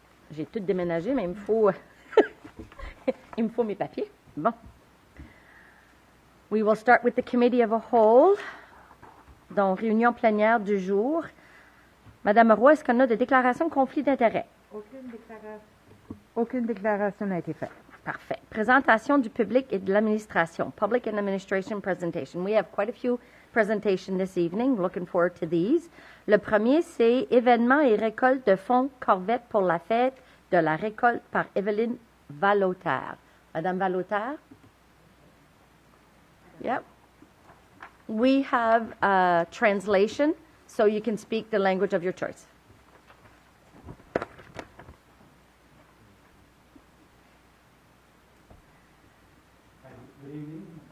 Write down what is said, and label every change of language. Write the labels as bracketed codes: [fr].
[fr] J'ai tout déménagé, mais il me faut, il me faut mes papiers. Bon. [en] We will start with the committee of a whole. [fr] Donc, réunion plénière du jour. Madame Roy, est-ce qu'on a des déclarations de conflit d'intérêts? Aucune déclaration n'a été faite. Parfait. Présentation du public et de l'administration. [en] Public and administration presentation. We have quite a few presentations this evening. Looking forward to these. [fr] Le premier, c'est événements et récolte de fonds Corvette pour la fête de la récolte par Evelyne Valotaire. Madame Valotaire? Yep. [en] We have a translation, so you can speak the language of your choice. Good evening.